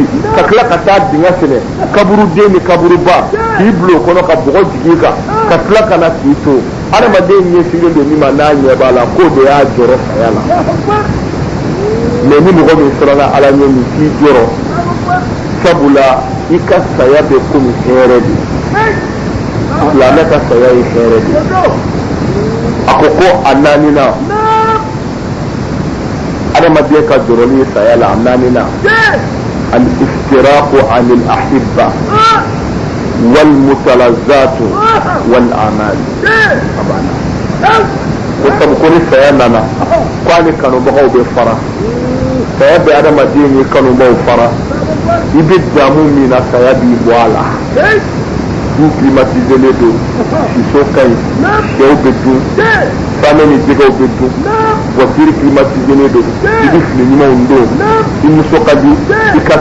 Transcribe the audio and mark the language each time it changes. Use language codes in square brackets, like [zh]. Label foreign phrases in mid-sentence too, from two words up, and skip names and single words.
[bm] ka tila ka taa dingɛ senɛ kaburuden ni kaburuba k'i bila o kɔnɔ ka bɔgɔ jigin i kan ka tila ka na k'i to hadamaden ɲɛsinnen don min ma n'a ɲɛ b'a la k'o de y'a jɔrɔ saya la mais ni mɔgɔ min siranna ala ɲɛ min k'i jɔrɔ sabula i ka saya bɛ komi hɛrɛ de silamɛ ka saya ye hɛrɛ de a ko ko a naaninan adamaden ka jɔrɔli ye saya la a naaninan [ar] الافتراق عن الأحبة والمتلذذات والآمال [bm] ko sabu ko ni saya nana ko ani kanubagaw bɛ fara saya bɛ adamaden ni kanubaw fara i bɛ damu min na saya b'i bɔ a la du climatisé don siso ka ɲi sɛw bɛ dun sanni ni jɛgɛw bɛ dun [fr] voiture climatisée [bm] don i bɛ fini ɲumanw don i muso ka di i ka